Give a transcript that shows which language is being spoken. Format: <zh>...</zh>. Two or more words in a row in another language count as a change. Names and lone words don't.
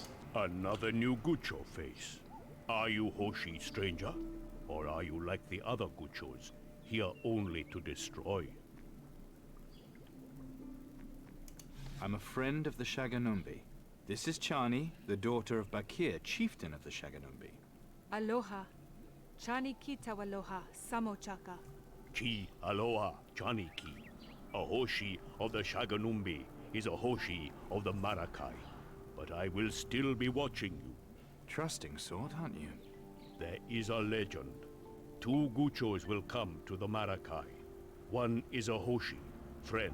<en>Another new Gucho face. Are you Hoshi, stranger? Or are you like the other Guchos, here only to destroy? I'm a friend of the Shaganumbi. This is Chani, the daughter of Bakir, chieftain of the Shaganumbi. Aloha. Chani kita aloha, samochaka. Chi aloha Chaniki. A Hoshi of the Shaganumbi is a Hoshi of the Marakai. but I will still be watching you. Trusting sort, aren't you? There is a legend. 2 Guchos will come to the Marakai. One is a Hoshi, friend.</en>